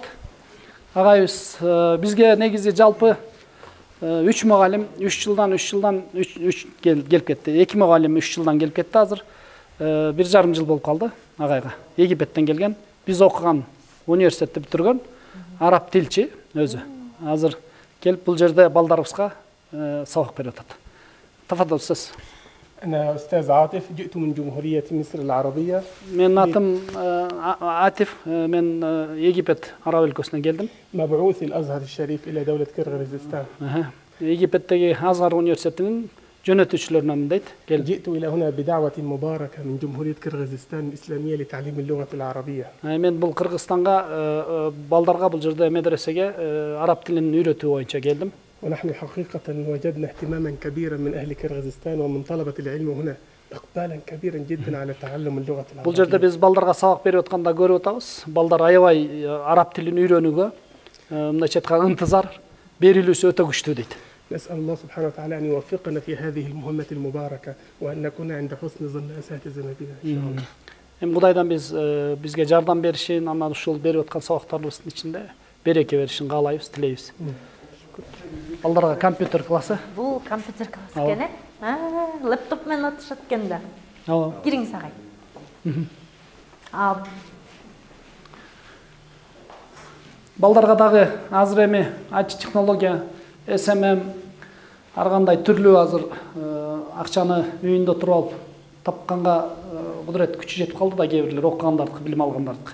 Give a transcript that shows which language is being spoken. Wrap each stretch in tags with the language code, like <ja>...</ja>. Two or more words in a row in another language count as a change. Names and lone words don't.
<ky>Агайыбыз бизге негизи жалпы 3 мугалим 3 жылдан келип кетти. 2 мугалим 3 жылдан келип кетти азыр. 1,5 жыл болуп калды агайга. Египеттен келген. Биз окуган университетти бүтүргөн араб тилчи өзү. Азыр келип бул жерде балдарыбызга сабак берип атат. Тафаддал сиз.</ky> <ar>أنا أستاذ عاطف جئت من جمهورية مصر العربية.</ar> <ky>Мен атым Атиф, мен Египет араб өлкөсүнөн келдим.</ky> <ar>مبعوث الأزهر الشريف إلى دولة كرغيزستان.</ar> <ky>Египеттеги Азгар университетинин жөнөтүүчүлөрүнөн дейт.</ky> <ar>جئت إلى هنا بدعوة مباركة من جمهورية كرغيزستان الإسلامية لتعليم اللغة العربية.</ar> <ky>Мен бул Кыргызстанга балдарга бул жерде медресеге араб тилин үйрөтүү боюнча келдим.</ky> <ar>ونحن حقيقة وجدنا اهتماما كبيرا من أهل كرغيزستان ومن طلبة العلم هنا إقبالا كبيرا جدا على تعلم اللغة العربية.</ar> <ky>Бул жерде биз балдарга сабак берип атканда көрүп атабыз. Балдар аябай араб тилин үйрөнүүгө мындайча айтканда ынтызар берилүүсү өтө күчтүү дейт.</ky> <ar>نسأل الله سبحانه وتعالى أن يوفقنا في هذه المهمة المباركة وأن نكون عند حسن ظن أساتذتنا بنا إن شاء الله.</ar> <ky>Эми Кудайдан бизге жардам беришин, анан ушул берип аткан сабактарыбыздын ичинде береке беришин каалайбыз, тилейбиз. Балдарга компьютер классы. Бул компьютер классы экен э? Лэптоп менен атышат экен да. Кириңиз агай. Балдарга дагы азыр эми IT технология, SMM ар кандай түрлүү азыр акчаны үйүндө туруп алып тапканга кудурет күчү жетип калды да кээ бирлер окугандардыкы, билим алгандардыкы.</ky>